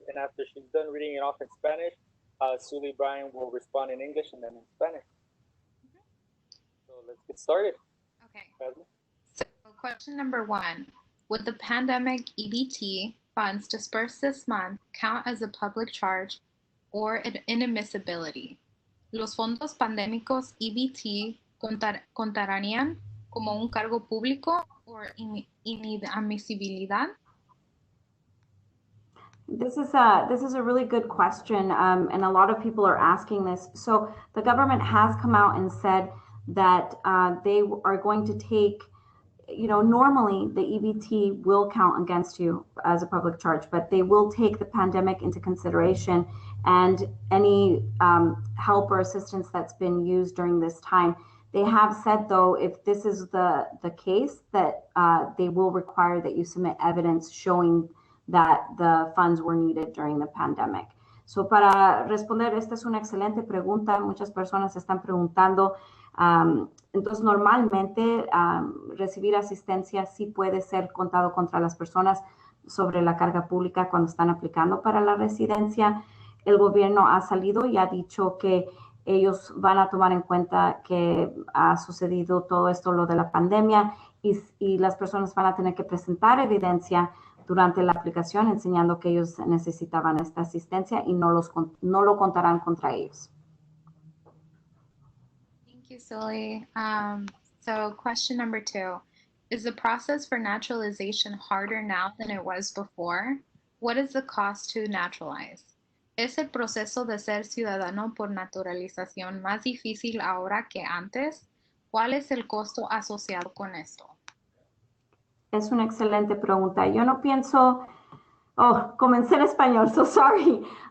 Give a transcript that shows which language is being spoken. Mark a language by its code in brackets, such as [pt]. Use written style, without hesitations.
[en] And after she's done reading it off in Spanish, Sully Bryan will respond in English and then in Spanish. So let's get started. Okay. Jasmine? So question number 1, would the pandemic EBT funds dispersed this month count as a public charge or an inadmissibility? [es] ¿Los fondos pandémicos EBT contarían como un cargo público o inadmisibilidad? [en] This is a really good question, and a lot of people are asking this. So the government has come out and said that they are going to take, normally the EBT will count against you as a public charge, but they will take the pandemic into consideration and any help or assistance that's been used during this time. They have said, though, if this is the case, that they will require that you submit evidence showing that the funds were needed during the pandemic. [es] So para responder, esta es una excelente pregunta. Muchas personas están preguntando. Entonces, normalmente recibir asistencia sí puede ser contado contra las personas sobre la carga pública cuando están aplicando para la residencia. El gobierno ha salido y ha dicho que ellos van a tomar en cuenta que ha sucedido todo esto, lo de la pandemia, y las personas van a tener que presentar evidencia durante la aplicación enseñando que ellos necesitaban esta asistencia y no lo contarán contra ellos. [en] Thank you, Sully. So question number 2, is the process for naturalization harder now than it was before? What is the cost to naturalize? [es] ¿Es el proceso de ser ciudadano por naturalización más difícil ahora que antes? ¿Cuál es el costo asociado con esto? Es una excelente pregunta. Yo no pienso, comencé en español, so sorry.